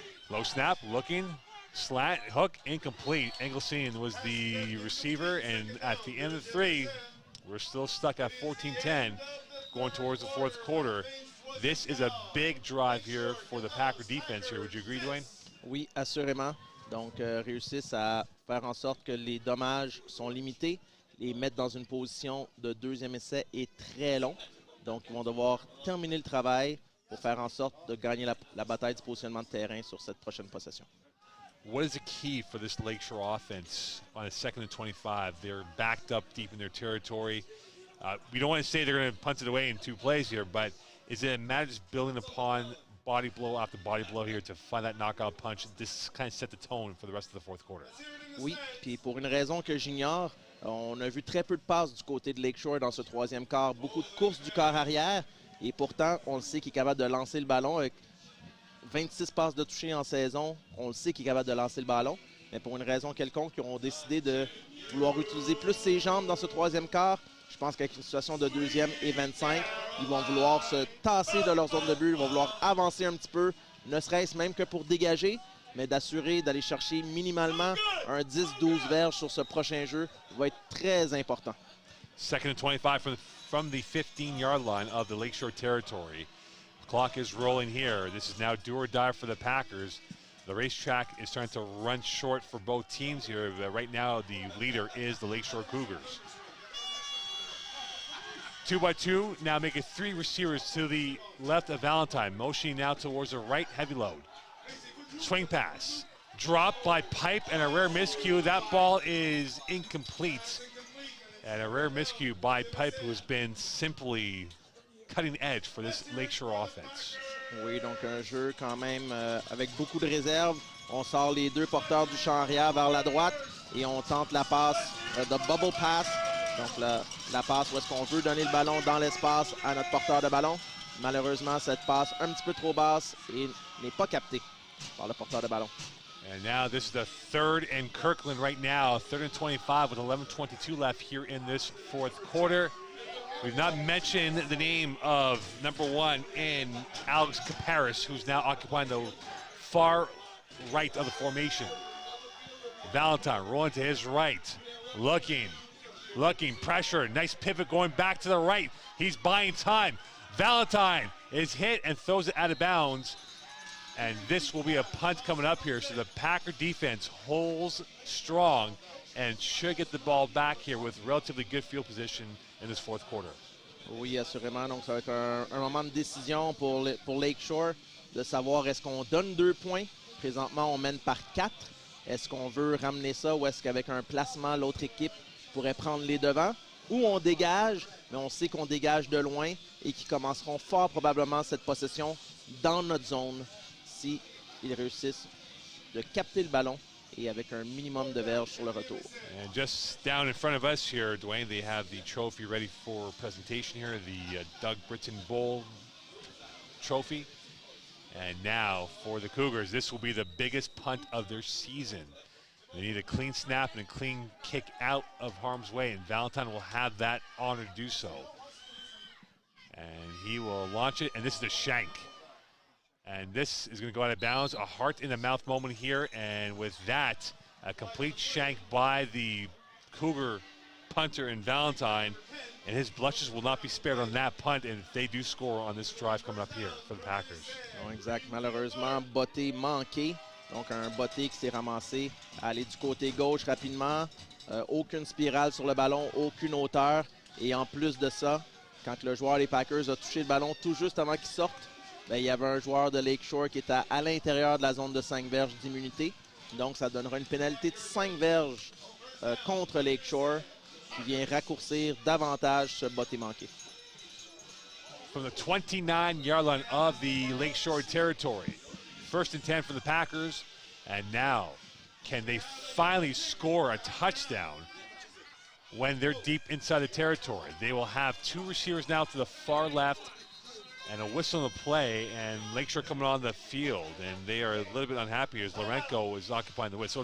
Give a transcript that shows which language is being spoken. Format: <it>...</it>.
<en>Low snap, looking, slant, hook, incomplete. Engelstein was the receiver, and at the end of 3, we're still stuck at 14-10, going towards the fourth quarter. This is a big drive here for the Packer defense here. Would you agree, Dwayne?</en> <fr>Oui, assurément. Donc, réussissent à faire en sorte que les dommages sont limités. Les mettre dans une position de deuxième essai est très long. Donc, ils vont devoir terminer le travail pour faire en sorte de gagner la bataille du positionnement de terrain sur cette prochaine possession.</fr> <en>What is the key for this Lakeshore offense on a 2nd and 25? They're backed up deep in their territory. We don't want to say they're going to punt it away in 2 plays here, but is it a matter of just building upon body blow after body blow here to find that knockout punch? This kind of set the tone for the rest of the fourth quarter.</en> <fr>Oui, puis pour une raison que j'ignore, on a vu très peu de passes du côté de Lakeshore dans ce troisième quart. Beaucoup de courses du quart arrière, et pourtant, on le sait qu'il est capable de lancer le ballon avec 26 passes de toucher en saison, on le sait qu'il est capable de lancer le ballon, mais pour une raison quelconque, ils ont décidé de vouloir utiliser plus ses jambes dans ce troisième quart. Je pense qu'avec une situation de 2e et 25, ils vont vouloir se tasser de leur zone de but, ils vont vouloir avancer un petit peu, ne serait-ce même que pour dégager, mais d'assurer d'aller chercher minimalement un 10-12 verges sur ce prochain jeu va être très important.</fr> <en>2nd and 25 from the 15-yard line of the Lakeshore territory. Clock is rolling here. This is now do or die for the Packers. The racetrack is starting to run short for both teams here. But right now, the leader is the Lakeshore Cougars. 2 by 2, now make it 3 receivers to the left of Valentine. Motioning now towards the right, heavy load. Swing pass. Dropped by Pipe and a rare miscue. That ball is incomplete. And a rare miscue by Pipe, who has been simply cutting edge for this Lakeshore offense.</en> <fr>Oui, donc un jeu quand même avec beaucoup de réserves. On sort les 2 porteurs du champ arrière vers la droite et on tente la passe de bubble pass. Donc la passe où est-ce qu'on veut donner le ballon dans l'espace à notre porteur de ballon. Malheureusement, cette passe un petit peu trop basse et n'est pas captée par le porteur de ballon.</fr> <en>And now this is the 3rd and Kirkland right now. 3rd and 25 with 11:22 left here in this fourth quarter. We've not mentioned the name of number 1 in Alex Caparis, who's now occupying the far right of the formation. Valentine rolling to his right, looking, pressure, nice pivot going back to the right. He's buying time. Valentine is hit and throws it out of bounds. And this will be a punt coming up here, so the Packer defense holds strong and should get the ball back here with relatively good field position in this fourth quarter.</en> <fr>Oui, assurément. Donc, ça va être un moment de décision pour Lakeshore, de savoir est-ce qu'on donne 2 points. Présentement, on mène par 4. Est-ce qu'on veut ramener ça ou est-ce qu'avec un placement, l'autre équipe pourrait prendre les devants? Ou on dégage, mais on sait qu'on dégage de loin et qu'ils commenceront fort probablement cette possession dans notre zone si ils réussissent de capter le ballon et avec un minimum de verges sur le retour.</fr> <en>And just down in front of us here, Dwayne, they have the trophy ready for presentation here, the Doug Britton Bowl trophy. And now for the Cougars, this will be the biggest punt of their season. They need a clean snap and a clean kick out of harm's way, and Valentine will have that honor to do so. And he will launch it, and this is the shank. And this is going to go out of bounds. A heart in the mouth moment here. And with that, a complete shank by the Cougar punter in Valentine. And his blushes will not be spared on that punt. And if they do score on this drive coming up here for the Packers.</en> <fr>Non, exact. Malheureusement, botté manqué. Donc, un botté qui s'est ramassé à aller du côté gauche rapidement. Aucune spirale sur le ballon, aucune hauteur. Et en plus de ça, quand le joueur des Packers a touché le ballon tout juste avant qu'il sorte, bien, il y avait un joueur de Lakeshore qui était à l'intérieur de la zone de 5 verges d'immunité. Donc, ça donnera une pénalité de 5 verges contre Lakeshore qui vient raccourcir davantage ce botté manqué.</fr> <en>From the 29-yard line of the Lakeshore territory. 1st and 10 for the Packers. And now, can they finally score a touchdown when they're deep inside the territory? They will have 2 receivers now to the far left and a whistle on the play, and Lakeshore coming on the field, and they are a little bit unhappy as Lorenko is occupying the whistle.</en>